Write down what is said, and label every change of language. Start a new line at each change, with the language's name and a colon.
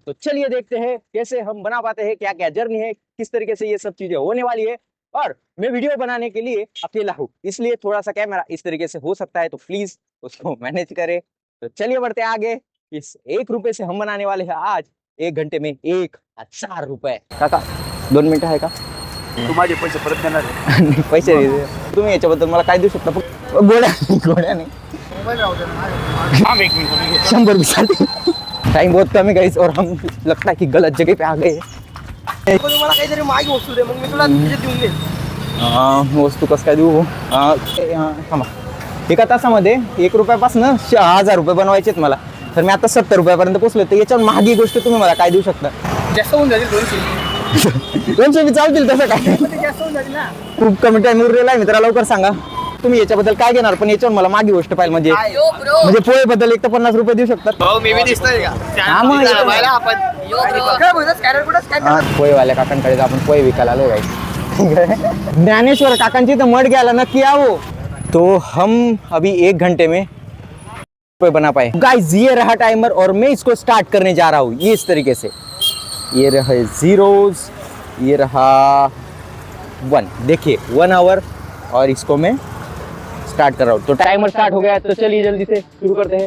Hindi: तो चलिए देखते हैं कैसे हम बना पाते हैं, क्या क्या जर्नी है, किस तरीके से ये सब चीजें होने वाली है। और मैं वीडियो बनाने के लिए अकेला हूँ, इसलिए थोड़ा सा कैमरा इस तरीके से हो सकता है, तो प्लीज उसको मैनेज करें। तो चलिए बढ़ते हैं आगे। इस 1 रुपए से हम बनाने वाले हैं आज 1 घंटे में 1000 रुपए।
Marathi: काका 2 मिनिटं आहे का? तू माझे पैसे परत देणार आहे? नाही, पैसे तुम्ही याच्याबद्दल मला काय देऊ शकता? गोड्या नाही मोबाईल राहू दे ना. थांब एक मिनिट मी घेतो.
Hindi: 100 टाइम बहुत कम है गाइस, और हम लगता है कि गलत जगह पे आ गए हैं।
Marathi: पण मला काहीतरी मागे वस्तू दे, मग मी तुला तिथे देऊन देईन. वस्तू कसं काय देऊ? थांबा. एका तासामध्ये 1 रुपयापासून 1000 रुपये बनवायचे आहेत मला, तर मी आता 70 रुपयापर्यंत पोहोचलो. तर याच्यावर महागी गोष्ट तुम्ही मला काय देऊ शकता? जास्त होऊन जाईल 200. 200 बी चालतील, तसं काय पण ते जास्त होऊन जाईल ना. खूप कमी टाइम उरलेला आहे मित्रा, लवकर सांगा तुम्ही याच्याबद्दल काय घेणार. पण याच्यावर मला मागी गोष्ट पाहिजे, म्हणजे पोहे बद्दल एक तर 50 रुपये देऊ शकतात. हो मी बी दिसतोय का? हा, मग येतो. मला आपण काय बोलतो स्कॅनर कुठं स्कॅनर? पोहेवाल्या काकांकडे आपण पोहे विकायला आलो गाइस. ज्ञानेश्वर काकांची तर मड घ्यायला नक्की आओ.
Hindi: तो हम अभी 1 घंटे में पोहे बना पाए गाइस। ये रहा टाइमर और मैं इसको स्टार्ट करने जा रहा हूँ। ये इस तरीके से, ये रहे जीरोज, ये रहा 1। देखिए 1 आवर, और इसको मैं स्टार्ट कर रहा हूँ। तो टाइमर स्टार्ट हो गया है, तो चलिए जल्दी से शुरू करते हैं।